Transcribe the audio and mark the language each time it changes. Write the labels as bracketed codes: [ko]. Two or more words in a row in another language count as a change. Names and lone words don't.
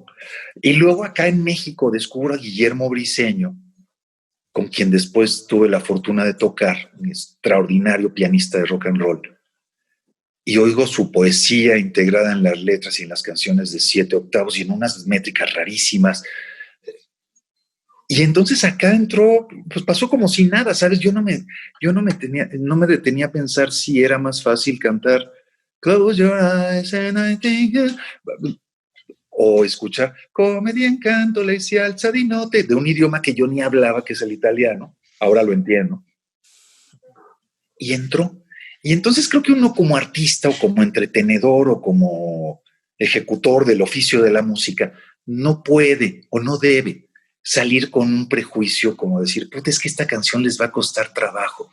[es] Y luego acá en México descubro a Guillermo Briseño, con quien después tuve la fortuna de tocar, un extraordinario pianista de [en] rock and roll, [es] y oigo su poesía integrada en las letras y en las canciones de 7 octavos y en unas métricas rarísimas. Y entonces acá entró, pues pasó como si nada, ¿sabes? Yo no me detenía a pensar si era más fácil cantar Close Your Eyes and I Think o escuchar [it] Come di incanto lei si alza di notte, [es] de un idioma que yo ni hablaba, que es el italiano. Ahora lo entiendo. Y entró. Y entonces creo que uno como artista o como entretenedor o como ejecutor del oficio de la música no puede o no debe salir con un prejuicio como decir, puta, es que esta canción les va a costar trabajo.